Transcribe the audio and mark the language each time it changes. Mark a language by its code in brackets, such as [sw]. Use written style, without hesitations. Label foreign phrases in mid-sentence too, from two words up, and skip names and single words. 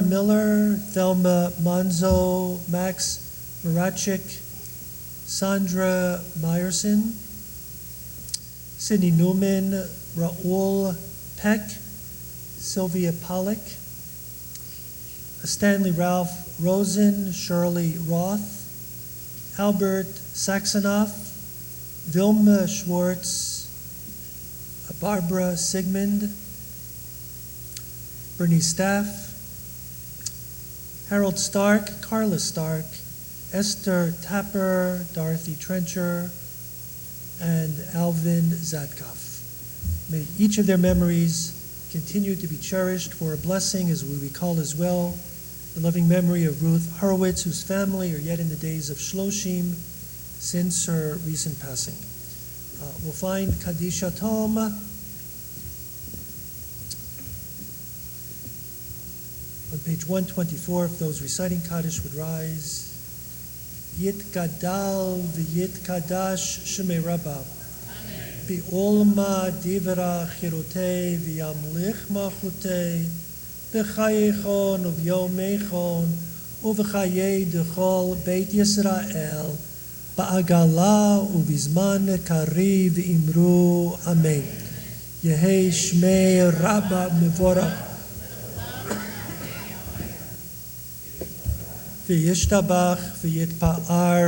[en] Miller, Thelma Monzo, Max Marachik, Sandra Meyerson, Sidney Newman, Raoul Peck, Sylvia Pollack, Stanley Ralph Rosen, Shirley Roth, Albert Saxonoff, Vilma Schwartz, Barbara Sigmund, Bernice Staff, Harold Stark, Carla Stark, Esther Tapper, Dorothy Trencher, and Alvin Zatkoff. May each of their memories continue to be cherished for a blessing, as we recall as well the loving memory of Ruth Horowitz, whose family are yet in the days of Shloshim since her recent passing. We'll find Kaddish Tom on page 124. If those reciting Kaddish would rise. [arc] יתגדל ויתקדש שמיה רבא. בעלמא די ברא כרעותה וימליך מלכותה בחייכון וביומיכון ובחיי דכל בית ישראל בעגלא ובזמן קריב אמרו אמן. יהא שמיה רבא מברך וישתבח ויתפאר